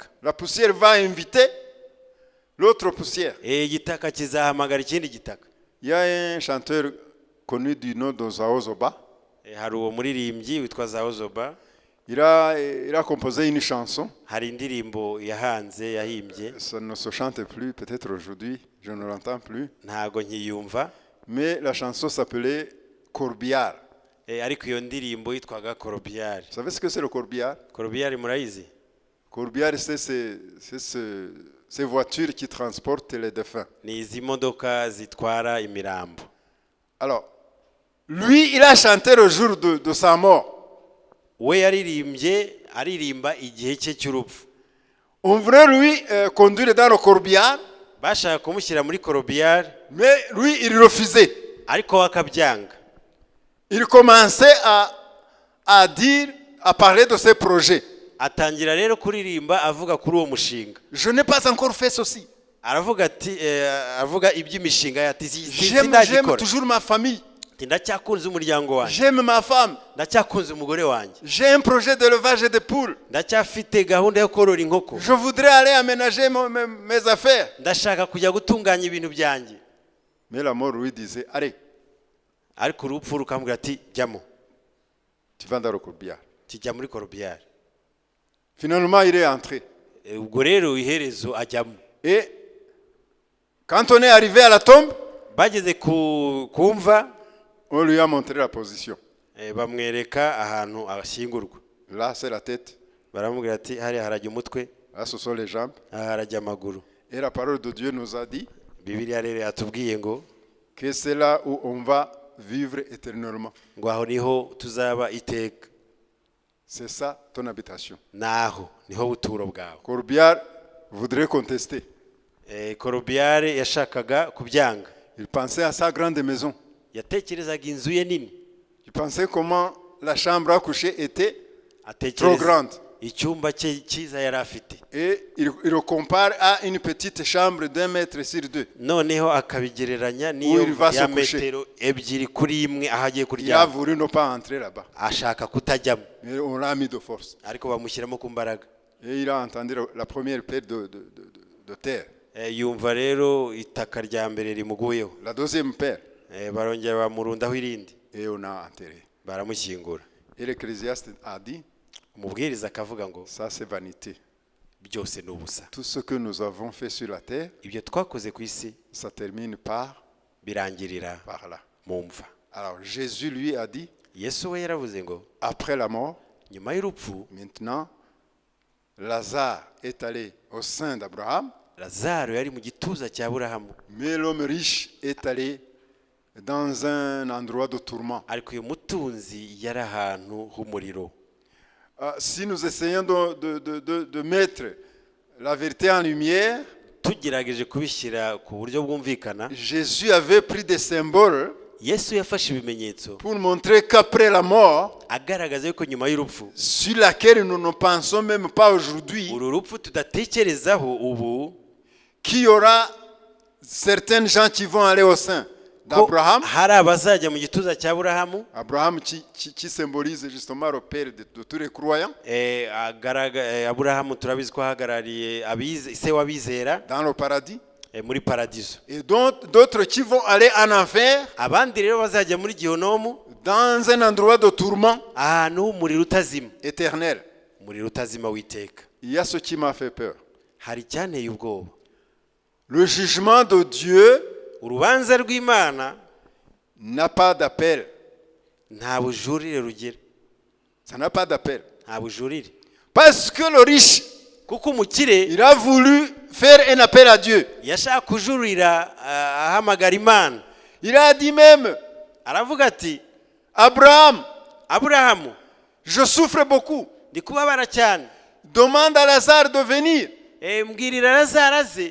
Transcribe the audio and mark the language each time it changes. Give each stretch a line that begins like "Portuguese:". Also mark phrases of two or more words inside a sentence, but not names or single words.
French: La poussière va inviter l'autre poussière.
Kinyarwanda: Igitaka kizahamagara ikindi gitaka.
French: Il y a un chanteur connu du nom de Zao Zoba.
Kinyarwanda: Hari uwo muririmbyi witwa Zao Zoba.
French: Il a composé une chanson.
Kinyarwanda: Hari indirimbo yahanze yahimbye.
French: Ça ne se chante plus, peut-être aujourd'hui, je ne l'entends plus.
Kinyarwanda: Ntago nkiyumva.
French: Mais la chanson s'appelait Corbillard.
Kinyarwanda: Ariko iyo ndirimbo yitwaga Corbillard.
French: Vous savez ce que c'est le corbillard?
Kinyarwanda: Corbillard murayizi?
French: Corbillard, c'est ces voitures qui transportent les défunts.
Kinyarwanda: Ni izi modoka zitwara imirambo.
French: Alors, lui, il a chanté le jour de sa mort.
Kinyarwanda: We yaririmbye aririmba igihe cye cy'urupfu.
French: On voulait lui conduire dans le corbillard.
Kinyarwanda: Bashaka kumushyira muri Corbillard.
French: Mais lui, il refusait.
Kinyarwanda: Ariko akabyanga.
French: Il commençait à dire, à parler de ses projets.
Kinyarwanda: Atangira rero kuririmba avuga kuri uwo mushinga.
French: Je n'ai pas encore fait ceci.
Kinyarwanda: Aravuga ati avuga iby'imishinga yati
French: j'aime toujours ma famille.
Kinyarwanda: Ndacyakunze umuryango wanjye.
French: J'aime ma femme.
Kinyarwanda: Ndacyakunze umugore wanjye.
French: J'ai un projet d'élevage de poules.
Kinyarwanda: Ndacyafite gahunda yo korora inkoko.
French: Je voudrais aller aménager mes affaires.
Kinyarwanda: Ndashaka kujya gutunganya ibintu byanjye.
French: Mais la mort lui disait, allez.
Kinyarwanda: Ariko urupfu rukamubwira ati jyamo.
French: Tu vas dans le corbillard.
Kinyarwanda: Tujya muri Corbillard.
French: Finalement, il est entré.
Kinyarwanda: Ubwo rero iherezo ajyamo.
French: Et quand on est arrivé à la tombe,
Kinyarwanda: bageze kumva,
French: on lui a montré la position.
Kinyarwanda: Bamwereka ahantu ashyingurwa.
French: Là, c'est la tête.
Kinyarwanda: Baramubwira ati hari harajya umutwe.
French: Là, ce sont les jambes.
Kinyarwanda: Harajya amaguru.
French: Et la parole de Dieu nous a dit
Kinyarwanda: Bibiliya rero yatubwiye ngo
French: que c'est là où on va vivre éternellement.
Kinyarwanda: Ngo aho niho tuzaba iteka.
French: C'est ça ton habitation.
Kinyarwanda: Naho niho buturo bwawe.
French: Corbillard voudrait contester.
Kinyarwanda: Corbillard yashakaga kubyanga.
French: Il pensait à sa grande maison.
Kinyarwanda: Yatekerezaga inzu ye nini.
French: Il pensait comment la chambre à coucher était trop grande.
Kinyarwanda: Icyumba cye cyiza yari afite.
French: Et il le compare à une petite chambre d'1 mètre sur 2.
Kinyarwanda: Noneho akabigereranya niyo ya metero ebyiri kuri imwe ahagiye kuryama.
French: Il a voulu ne pas entrer là-bas.
Kinyarwanda: Ashaka kutajyamo.
French: Mais on l'a mis de force.
Kinyarwanda: Ariko bamushyiramo ku mbaraga.
French: Et il a entendu la première pierre de terre.
Kinyarwanda: Yumva rero itaka rya mbere rimuguyeho.
French: La deuxième pierre.
Kinyarwanda: Barongera bamurundaho irindi.
French: Et on a enterré.
Kinyarwanda: Baramushyingura.
French: Et l'Ecclésiaste a dit,
Kinyarwanda: umubwiriza akavuga ngo
French: ça c'est vanité.
Kinyarwanda: Byose ni ubusa.
French: Tout ce que nous avons fait sur la terre,
Kinyarwanda: ibyo twakoze ku isi,
French: ça termine par
Kinyarwanda: birangirira
French: là.
Kinyarwanda: Mumva.
French: Alors Jésus lui a dit,
Kinyarwanda: Yesu we yaravuze ngo
French: après la mort,
Kinyarwanda: nyuma y'urupfu,
French: maintenant Lazare est allé au sein d'Abraham.
Kinyarwanda: Lazaro yari mu gituza cya Aburahamu.
French: Mais l'homme riche est allé dans un endroit de tourment.
Kinyarwanda: Ariko uyu mutunzi yari ahantu h'umuriro.
French: Si nous essayons de mettre la vérité en lumière,
Kinyarwanda: tugerageje kubishyira ku buryo bwumvikana,
French: Jésus avait pris des symboles
Kinyarwanda: Yesu yafashe ibimenyetso
French: pour montrer qu'après la mort,
Kinyarwanda: agaragaza yuko nyuma y'urupfu,
French: sur laquelle nous ne pensons même pas aujourd'hui,
Kinyarwanda: uru rupfu tudatekerezaho ubu,
French: qu'il y aura certaines gens qui vont aller au sein d'Abraham.
Kinyarwanda: Hari abazajya mu gituza cya Aburahamu.
French: Abraham qui symbolise justement le père de tous les croyants.
Kinyarwanda: Aburahamu turabizi ko ahagarariye se w'abizera
French: dans le paradis.
Kinyarwanda: Muri paradiso.
French: Et d'autres qui vont aller en enfer.
Kinyarwanda: Abandi rero bazajya muri Gihonomu.
French: Dans un endroit de tourment.
Kinyarwanda: Ahantu h'umuriro utazima.
French: Éternel.
Kinyarwanda: Umuriro utazima w'iteka.
French: Il y a ce qui m'a fait peur.
Kinyarwanda: Hari cyanteye ubwoba.
French: Le jugement de Dieu
Kinyarwanda: urubanza rw'Imana
French: n'a pas d'appel.
Kinyarwanda: Nta bujurire rugira.
French: Ça n'a pas d'appel.
Kinyarwanda: Nta bujurire.
French: Parce que le riche,
Kinyarwanda: kuko umukire,
French: il a voulu faire un appel à Dieu.
Kinyarwanda: Yashaka kujurira ahamagara Imana.
French: Il a dit même,
Kinyarwanda: aravuga ati,
French: Abraham, je souffre beaucoup.
Kinyarwanda: Ndi kubabara cyane.
French: Demande à Lazare de venir.
Kinyarwanda: Mbwirira Lazare aze.